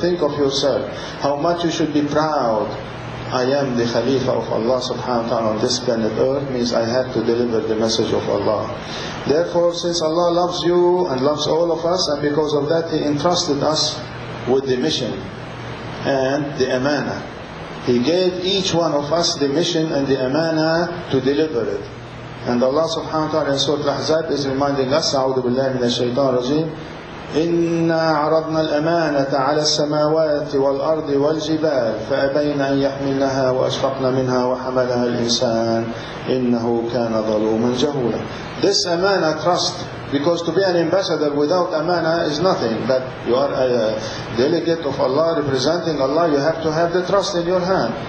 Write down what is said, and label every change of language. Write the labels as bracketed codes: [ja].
[en] Think of yourself, how much you should be proud. I am the Khalifa of Allah subhanahu wa ta'ala on this planet Earth, means I have to deliver the message of Allah. Therefore, since Allah loves you and loves all of us, and because of that He entrusted us with the mission and the amana. He gave each one of us the mission and the amana to deliver it. And Allah subhanahu wa ta'ala in Surah Al-Ahzab is reminding us, [ar] أعوذ بالله من الشيطان الرجيم, إِنَّا عَرَضْنَا الْأَمَانَةَ عَلَى السَّمَاوَاتِ وَالْأَرْضِ وَالْجِبَالِ فَأَبَيْنَ أَنْ يَحْمِلْنَهَا وَأَشْفَقْنَ مِنْهَا وَحَمَلَهَا الْإِنسَانُ إِنَّهُ كَانَ ظَلُومًا جَهُولًا. [en] This amana, trust, because to be an ambassador without amana is nothing, but you are a delegate of Allah, representing Allah, you have to have the trust in your hand.